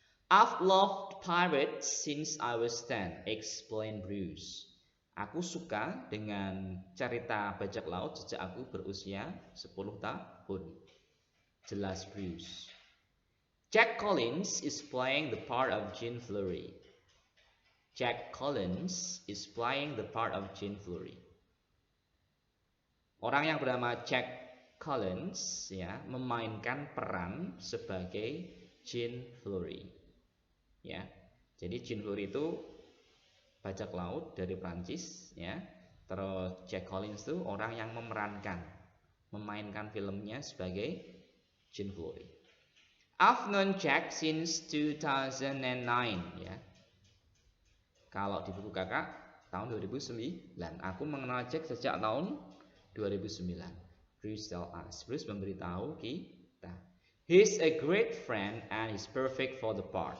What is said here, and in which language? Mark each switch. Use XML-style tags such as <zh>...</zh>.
<en>I've loved pirates since I was 10, explained Bruce.</en> <id>Aku suka dengan cerita bajak laut sejak aku berusia 10 tahun. Jelas Bruce.</id> <en>Jack Collins is playing the part of Jean Fleury. Jack Collins is playing the part of Jean Fleury.</en> <id>Orang yang bernama Jack Collins ya memainkan peran sebagai Jean Fleury. Ya. Jadi Jean Fleury itu bajak laut dari Prancis ya. Terus Jack Collins itu orang yang memainkan filmnya sebagai Jean Fleury.</id> <en>I've known Jack since 2009 ya.</en> <id>Kalau di buku kakak tahun 2009, aku mengenal Jack sejak tahun 2009.</id> <en>Bruce tell us.</en> <id>Bruce memberitahu kita.</id> <en>He's a great friend and he's perfect for the part.</en>